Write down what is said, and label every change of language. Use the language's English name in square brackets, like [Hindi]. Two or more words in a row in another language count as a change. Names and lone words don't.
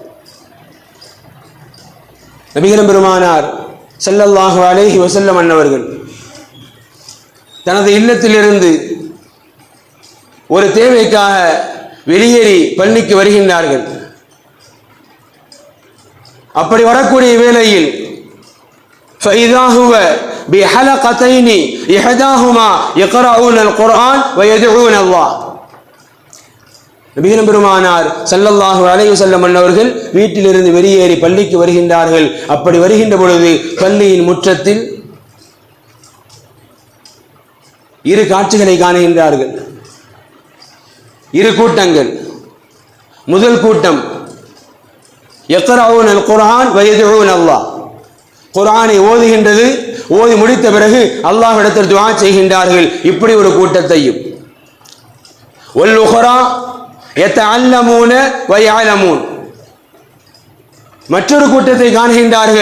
[Tamil] நபிகள் பெருமானார் [Arabic] صلى الله عليه وسلم [Tamil] அன்னவர்கள் தனது இல்லத்திலிருந்து ஒரு தேவைக்காக வெளியேறி பள்ளிக்கு வருகின்றார்கள். அப்படி வரக்கூடிய வேளையில் [Arabic] فإذا هو بحلقتين إحداهما يقرؤون القرآن ويدعون الله. [Tamil] நபிகள் பெருமானார் [Arabic] صلى الله عليه وسلم [Tamil] அவர்கள் வீட்டிலிருந்து வெளியேறி பள்ளிக்கு வருகின்றார்கள். அப்படி வருகின்ற பொழுது பள்ளியின் முற்றத்தில் இரு காட்சிகளை காணுகின்றார்கள். இரு கூட்டங்கள். முதல் கூட்டம் [Arabic] يقرؤون القرآن ويدعون الله, [Tamil] குர்ஆனை ஓதுகின்றது, ஓதி முடித்த பிறகு அல்லாஹ்விடத்தில் துஆ செய்கின்றார்கள். இப்படி ஒரு கூட்டத்தையும் [Arabic] والأخرى يتعلمون ويعلمون, [Tamil] மற்றொரு கூட்டத்தை காண்கின்றார்கள்.